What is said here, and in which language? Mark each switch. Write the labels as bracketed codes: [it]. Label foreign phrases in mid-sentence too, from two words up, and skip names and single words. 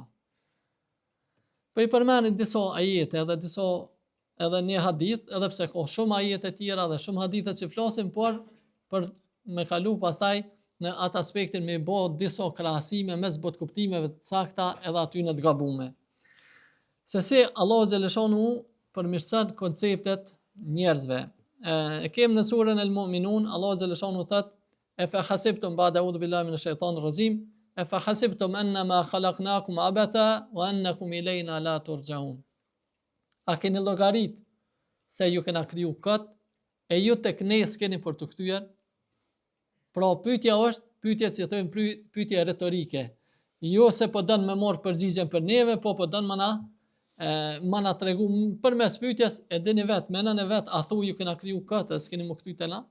[sq] Po i përmenin disa ajete edhe një hadith, edhe pse ka shumë ajete tjera dhe shumë hadithe që flasin, por për me kalu pastaj në atë aspektin me bë disa krahasime mes botkuptimeve të sakta edhe atyne të gabuara. Se si Allahu xhaleshanu përmirëson konceptet njerëzve. E kemi në surën El-Mu'minun, Allahu xhaleshanu thotë: [ar] "أفحسبتم بعد أعوذ بالله من الشيطان الرجيم أفحسبتم أنما خلقناكم عبثا وأنكم إلينا لا ترجعون." [sq] A keni llogarit se ju kena kriju kët e ju tek ne s'keni për të kthyer? Pra pyetja është pyetje që thojmë pyetje retorike. Jo se po don me marr përgjigjen për neve, po don mana tregu përmes pyetjes e dini vet, menën e vet, a thu ju kena kriju kët e s'keni më kthy te na?